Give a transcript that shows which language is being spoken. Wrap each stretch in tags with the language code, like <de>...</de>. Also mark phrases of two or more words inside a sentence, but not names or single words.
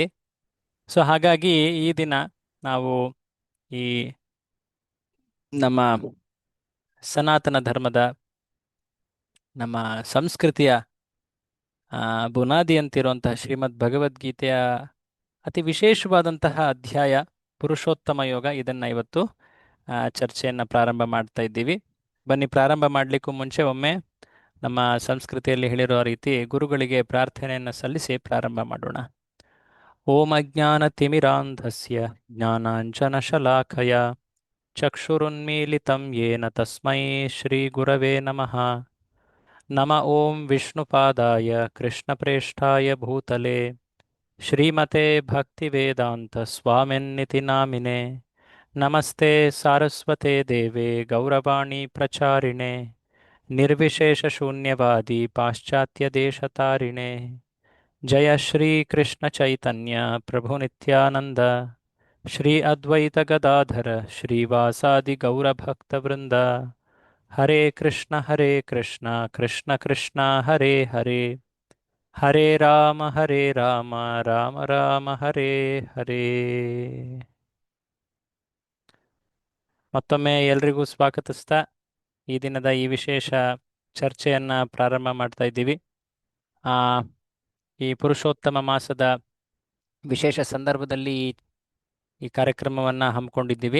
<kn>ಸೊ ಹಾಗಾಗಿ ಈ ದಿನ ನಾವು ಈ ನಮ್ಮ ಸನಾತನ ಧರ್ಮದ ನಮ್ಮ ಸಂಸ್ಕೃತಿಯ ಬುನಾದಿ ಅಂತಿರುವಂತಹ ಶ್ರೀಮದ್ ಭಗವದ್ಗೀತೆಯ ಅತಿ ವಿಶೇಷವಾದಂತಹ ಅಧ್ಯಾಯ ಪುರುಷೋತ್ತಮ ಯೋಗ, ಇದನ್ನ ಇವತ್ತು ಚರ್ಚೆಯನ್ನ ಪ್ರಾರಂಭ ಮಾಡ್ತಾ ಇದ್ದೀವಿ. ಬನ್ನಿ, ಪ್ರಾರಂಭ ಮಾಡಲಿಕ್ಕೂ ಮುಂಚೆ ಒಮ್ಮೆ ನಮ್ಮ ಸಂಸ್ಕೃತಿಯಲ್ಲಿ ಹೇಳಿರೋ ರೀತಿ ಗುರುಗಳಿಗೆ ಪ್ರಾರ್ಥನೆಯನ್ನು ಸಲ್ಲಿಸಿ ಪ್ರಾರಂಭ ಮಾಡೋಣ.</kn> <sa>ಓಂ ಅಜ್ಞಾನತಿಮಿರಾಂಧಸ್ಯ ಜ್ಞಾನಾಂಜನಶಲಾಖಯ ಚಕ್ಷುರುನ್ಮೀಲಿತಂ ಯೇನ ತಸ್ಮೈ ಶ್ರೀ ಗುರವೇ ನಮಃ. ನಮ ಓಂ ವಿಷ್ಣುಪಾದಾಯ ಕೃಷ್ಣಪ್ರೇಷ್ಠಾಯ ಭೂತಲೆ ಶ್ರೀಮತೆ ಭಕ್ತಿವೇದಾಂತ ಸ್ವಾಮಿನ್ನಿತಿ ನಾಮಿನೆ. ನಮಸ್ತೆ ಸಾರಸ್ವತೆ ದೇವೆ ಗೌರವಾಣಿ ಪ್ರಚಾರಿಣೆ ನಿರ್ವಿಶೇಷ ಶೂನ್ಯವಾದಿ ಪಾಶ್ಚಾತ್ಯ ದೇಶತಾರಿಣೆ. ಜಯ ಶ್ರೀ ಕೃಷ್ಣ ಚೈತನ್ಯ ಪ್ರಭು ನಿತ್ಯಾನಂದ ಶ್ರೀ ಅದ್ವೈತ ಗದಾಧರ ಶ್ರೀವಾಸಾದಿ ಗೌರಭಕ್ತವೃಂದ. ಹರೇ ಕೃಷ್ಣ ಕೃಷ್ಣ ಕೃಷ್ಣ ಹರೇ ಹರೇ, ಹರೇ ರಾಮ ರಾಮ ರಾಮ ಹರೇ ಹರೇ.</sa> <kn>ಮತ್ತೊಮ್ಮೆ ಎಲ್ರಿಗೂ ಸ್ವಾಗತಿಸ್ತಾ ಈ ದಿನದ ಈ ವಿಶೇಷ ಚರ್ಚೆಯನ್ನ ಪ್ರಾರಂಭ ಮಾಡ್ತಾ ಇದ್ದೀವಿ. ಆ ಈ ಪುರುಷೋತ್ತಮ ಮಾಸದ ವಿಶೇಷ ಸಂದರ್ಭದಲ್ಲಿ ಈ ಕಾರ್ಯಕ್ರಮವನ್ನ ಹಮ್ಮಿಕೊಂಡಿದ್ದೀವಿ.</kn>